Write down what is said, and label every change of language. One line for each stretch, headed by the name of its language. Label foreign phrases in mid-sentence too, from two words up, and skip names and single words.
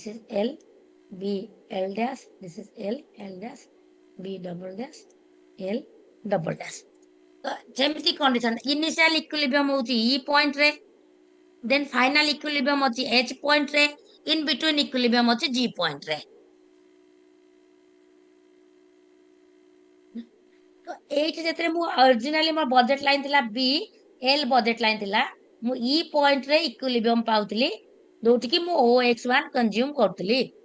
English: is L B L dash this is L dash B double dash
Odia: L double dash ତ ଯେମିତି
English: condition initial equilibrium
Odia: ହଉଛି
English: E point
Odia: ରେ
English: then final equilibrium
Odia: ଅଛି
English: H point
Odia: ରେ
English: in between equilibrium
Odia: ଅଛି
English: G point
Odia: ରେ ତ ଏଇଠି ଯେତେବେଳେ ମୁଁ ଅରିଜିନାଲି ମୋ
English: budget line
Odia: ଥିଲା
English: B L budget line
Odia: ଥିଲା ମୁଁ
English: E point
Odia: ରେ ଇକ୍ୱିଲିବ୍ରିୟମ ପାଉଥିଲି ଯୋଉଠିକି ମୁଁ OX1 କନଜ୍ୟୁମ କରୁଥିଲି